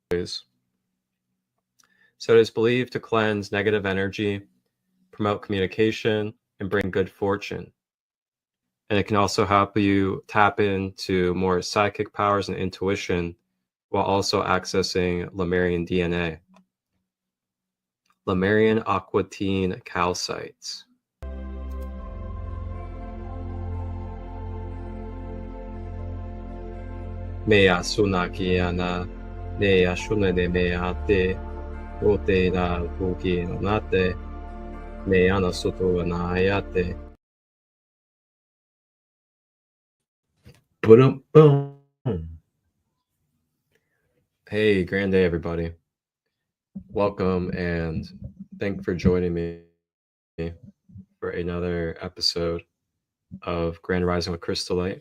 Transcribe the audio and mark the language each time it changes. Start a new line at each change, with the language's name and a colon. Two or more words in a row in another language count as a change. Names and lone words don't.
English: So it is believed to cleanse negative energy, promote communication, and bring good fortune. And it can also help you tap into more psychic powers and intuition while also accessing Lemurian DNA. Lemurian aquatine calcites. Mea sunakiana, nea shunede meate, ote na kuki nate, meana soto na ayate. Boom, boom. Hey, grand day, everybody. Welcome and thank you for joining me for another episode of Grand Rising with ChristoLight.